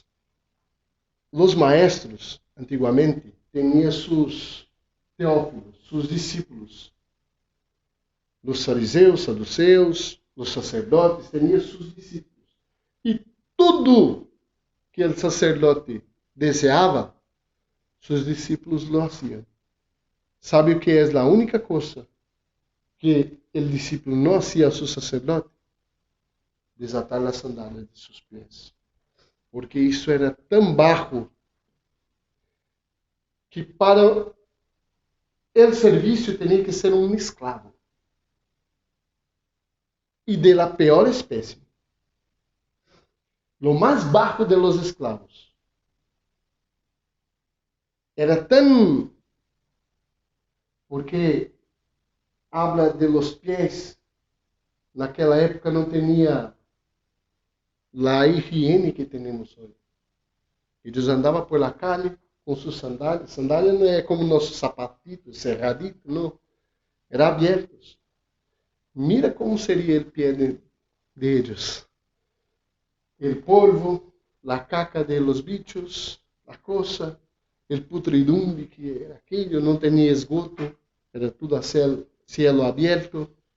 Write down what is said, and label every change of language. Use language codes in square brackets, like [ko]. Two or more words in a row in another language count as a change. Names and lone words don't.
[pt] Os maestros, antigamente, tinham seus teófilos, seus discípulos. Os fariseus, saduceus, os sacerdotes, tinham seus discípulos. E tudo que o sacerdote desejava, seus discípulos [es] lo hacían. [pt] ¿Sabe o que é a única coisa que o discípulo não hacía a seu sacerdote? Desatar as sandálias de seus pés. Porque isso era tão baixo que para o serviço tinha que ser um escravo. E [es] de la [pt] pior espécie. Lo mais baixo [es] de los [pt] escravos. Era tão... [es] Porque habla de los pies. [pt] Naquela época não tinha a higiene que temos hoje. Eles andavam [es] por la calle [pt] com suas sandálias. Sandália não é como nossos sapatitos, cerraditos, não. Eram abertos. Mira como seria o pé deles. O polvo, a caca [es] de los bichos, [pt] a coisa, o putridumbre que era aquilo, não tinha esgoto, era tudo a cielo aberto.